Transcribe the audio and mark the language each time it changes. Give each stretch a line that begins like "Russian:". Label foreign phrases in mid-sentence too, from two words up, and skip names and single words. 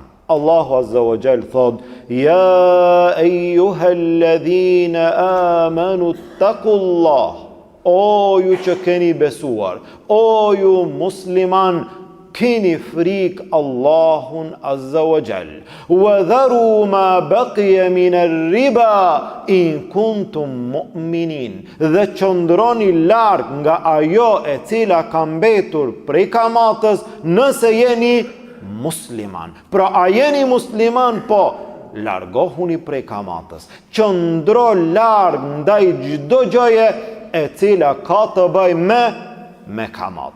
Albanian: Allahu
Arabic: عز وجل
Albanian: thot:
Arabic: "يا أيها الذين آمنوا اتقوا الله."
Albanian: O ju që keni besuar, o ju musliman, keni frik Allahun
Arabic: عز وجل. وذروا ما بقي من الربا إن كنتم مؤمنين.
Albanian: Dhe qëndroni larg nga ajo e cila ka mbetur prej kamatës nëse jeni musliman. Pra a jeni musliman? Po, largohuni prej kamatës. Qëndro larg ndaj çdo gjëje e cila ka të bëj me kamat.